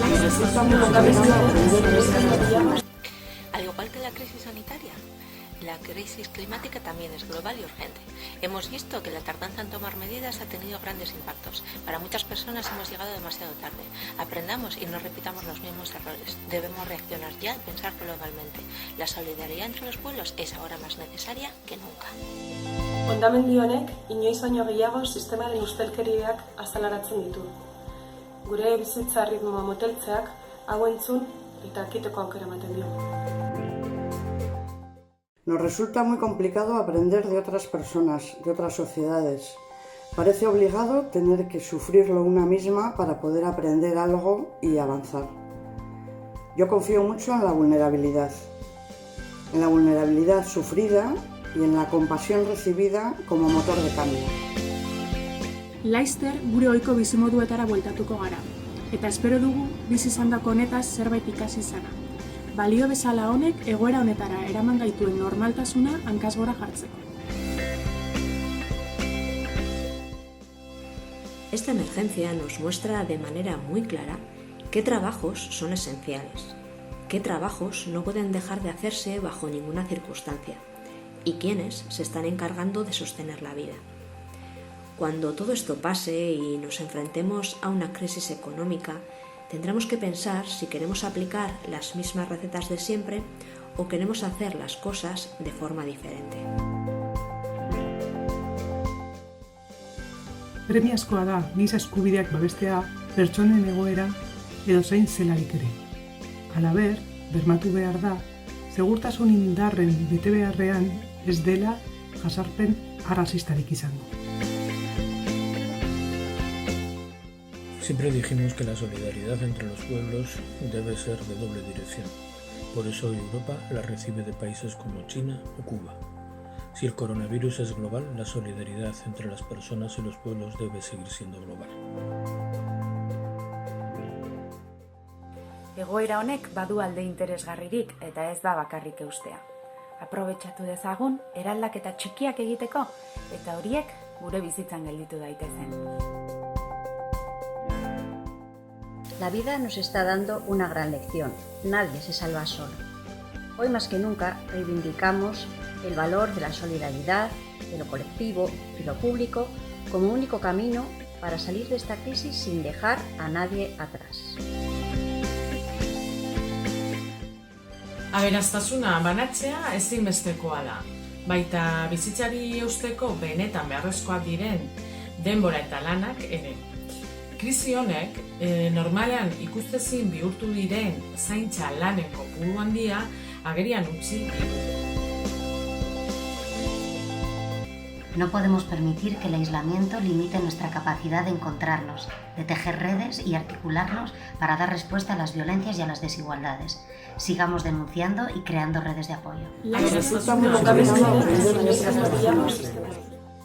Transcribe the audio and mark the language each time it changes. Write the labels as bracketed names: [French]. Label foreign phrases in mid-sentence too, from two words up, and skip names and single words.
[Spanish] Al igual que la crisis sanitaria, la crisis climática también es global y urgente. Hemos visto que la tardanza en tomar medidas ha tenido grandes impactos. Para muchas personas hemos llegado demasiado tarde. Aprendamos y no repitamos los mismos errores. Debemos reaccionar ya y pensar globalmente. La solidaridad entre los pueblos es ahora más necesaria que nunca. [Basque] Hondamendi honek inoiz baino gehiago sistemaren ustelkeriak azalaratzen ditu. Gure bizitza ritmoa moteltzeak hau entzun eta akiteko aukera ematen dio. [Spanish] Nos resulta muy complicado aprender de otras personas, de otras sociedades. Parece obligado tener que sufrirlo una misma para poder aprender algo y avanzar. Yo confío mucho en la vulnerabilidad sufrida y en la compasión recibida como motor de cambio. [Basque] Laster gure ohiko bizimoduetara bueltatuko gara, eta espero dugu bizi izandako honetaz zerbait ikasi izana. Balio bezala honek egoera honetara eraman gaituen normaltasuna hankasgora jartzeko. [Spanish] Esta emergencia nos muestra de manera muy clara qué trabajos son esenciales, qué trabajos no pueden dejar de hacerse bajo ninguna circunstancia y quiénes se están encargando de sostener la vida. Cuando todo esto pase y nos enfrentemos a una crisis económica, tendremos que pensar si queremos aplicar las mismas recetas de siempre o queremos hacer las cosas de forma diferente. [Basque] Premiazkoa da giza eskubideak babestea pertsonen egoera edozein zelarik ere. Halaber, bermatu behar da, segurtasun indarren betebeharrean ez dela jasarpen arrazistarik izango. [Spanish] Siempre dijimos que la solidaridad entre los pueblos debe ser de doble dirección. Por eso hoy Europa la recibe de países como China o Cuba. Si el coronavirus es global, la solidaridad entre las personas y los pueblos debe seguir siendo global. [Basque] Egoera honek badu alde interesgarririk eta ez da bakarrik eustea. Aprobetxatu dezagun eraldaketa txikiak egiteko eta horiek gure bizitzan gelditu daitezen. [Spanish] La vida nos está dando una gran lección. Nadie se salva solo. Hoy más que nunca reivindicamos el valor de la solidaridad, de lo colectivo y lo público como único camino para salir de esta crisis sin dejar a nadie atrás. [Basque] Aberastasuna banatzea ezinbestekoa da. Baita bizitzari eusteko benetan beharrezkoak diren denbora eta lanak ere. Krisi honek normalean ikustezin bihurtu diren zaintza lanen kopuru handia agerian utzi. [Spanish] No podemos permitir que el aislamiento limite nuestra capacidad de encontrarnos, de tejer redes y articularnos para dar respuesta a las violencias y a las desigualdades. Sigamos denunciando y creando redes de apoyo.